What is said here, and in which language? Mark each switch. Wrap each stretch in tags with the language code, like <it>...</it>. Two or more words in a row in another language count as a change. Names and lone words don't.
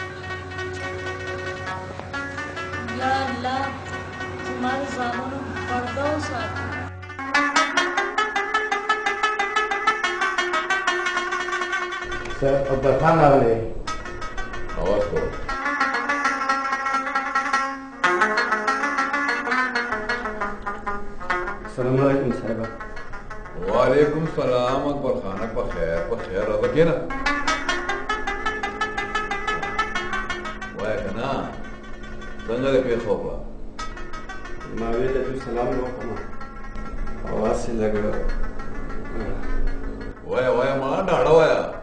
<ps>یا الله زما د زامنو پرده وساتي اکبر خان راغلی</ps> <hi>आवाज करो</hi> <ar>السلام علیکم صاحبہ وعلیکم السلام</ar> <ps>اکبر خانه په خیر راځه کېنه وایه که نه څنګه دې پېښوکړه ما ویل دوی سلام وکړم او هسې لږ وایه ما ډاډه وایه</ps>